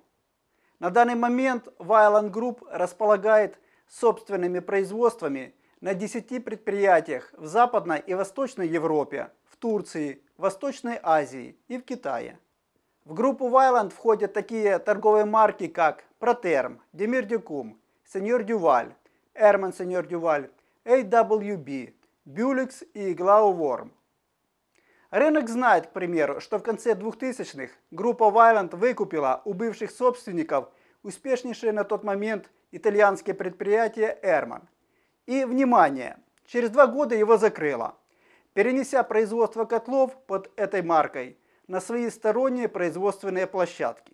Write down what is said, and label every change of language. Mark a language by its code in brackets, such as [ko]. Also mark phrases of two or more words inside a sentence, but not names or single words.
[ru] На данный момент Vaillant Group располагает собственными производствами на 10 предприятиях в Западной и Восточной Европе, в Турции, Восточной Азии и в Китае. В группу Vaillant входят такие торговые марки, как Proterm, Demir Decum, Seigneur Duval, Herman Seigneur Duval, AWB, Bulex и Glauworm. Рынок знает, к примеру, что в конце 2000-х группа Vaillant выкупила у бывших собственников успешнейшее на тот момент итальянское предприятие Herman. И, внимание, через 2 года его закрыла, перенеся производство котлов под этой маркой на свои сторонние производственные площадки.